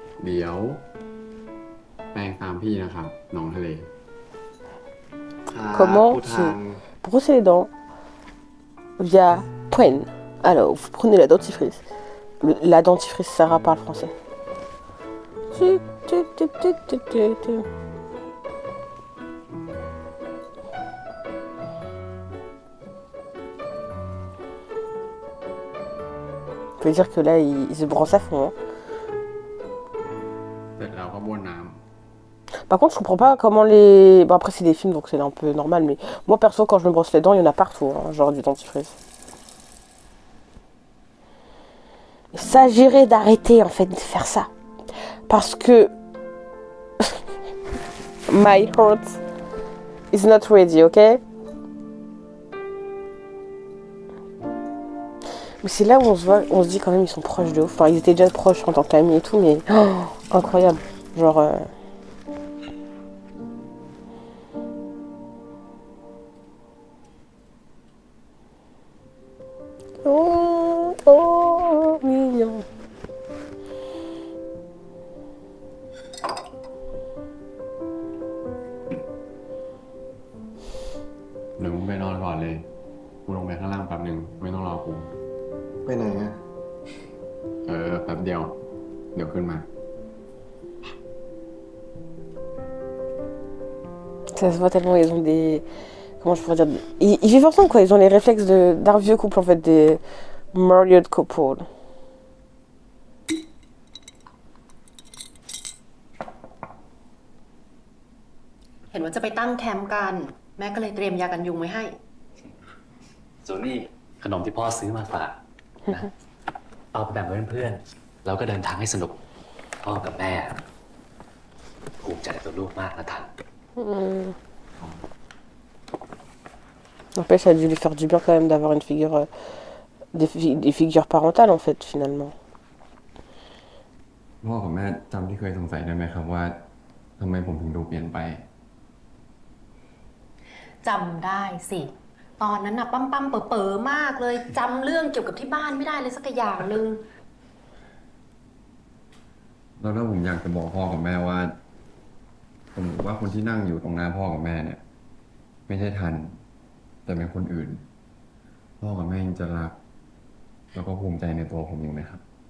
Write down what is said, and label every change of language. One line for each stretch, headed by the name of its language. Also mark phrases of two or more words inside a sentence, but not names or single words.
Thai: เดี๋ยวแปลงตามพี่นะครับน้องทะเล
French: Comment se brosser les dents via poigne. Alors, vous prenez la dentifrice. La dentifrice, Sarah parle français. Ça veut dire que là, il se brosse à fond. Hein.
Thai: เสร็จแล้วก็บ้วนน้
French: Par contre, je comprends pas comment les... Bon, après, c'est des films, donc c'est un peu normal, mais moi, perso, quand je me brosse les dents, il y en a partout, hein, genre du dentifrice. Il s'agirait d'arrêter, en fait, de faire ça. Parce que...
English: My heart is not ready, ok?
French: Mais c'est là où on se voit, on se dit quand même, ils sont proches de ouf. Enfin, ils étaient déjà proches en tant qu'amis et tout, mais... Oh, incroyable. Genre... Oh, oh, mignon.
Thai: ำเดี๋ยวมึงไปนอนก่อนเลยกูลงไปข้างล่างแป๊บนึงไม่ต้องรอกู ไปไหนอะ แป๊บเดียวเดี๋ยวขึ้นมา
French: Ça se voit tellement, ils ont des... Comment je pourrais dire? Ils vivent ensemble, quoi. Ils ont les réflexes d'un vieux couple, en fait, des
English: married couple.
Thai: เห็นว่าจะไปตั้งแคมป์กัน แม่ก็เลยเตรียมยากันยุงไว้ให้ ส่วนนี้ขนมที่พ่อซื้อมาฝากนะเอาไปแบ่งกับเพื่อนๆแล้วก็เดินทางให้สนุกพ่อกับแม่ภูมิใจในตัวลูกมากนะทัน
French: N'empêche, ça a dû lui faire du bien quand même d'avoir une figure... des figures parentales, en fait, finalement.
Thai: พ่อกับแม่จำที่เคยสงสัยได้ไหมครับว่าทำไมผมถึงดูเปลี่ยนไป จำได้สิ ตอนนั้นน่ะปั๊มๆเป๋อๆมากเลยจำเรื่องเกี่ยวกับที่บ้านไม่ได้เลยสักอย่างนึง แล้วถ้าผมอยากจะบอกพ่อกับแม่ว่าผมว่าคนที่นั่งอยู่ตรงหน้าพ่อกับแม่เนี่ย ไม่ใช่ทัน แต่เป็นคนอื่น พ่อกับแม่ยังจะรัก แล้วก็ภูมิใจในตัวผมอยู่ไหมครับ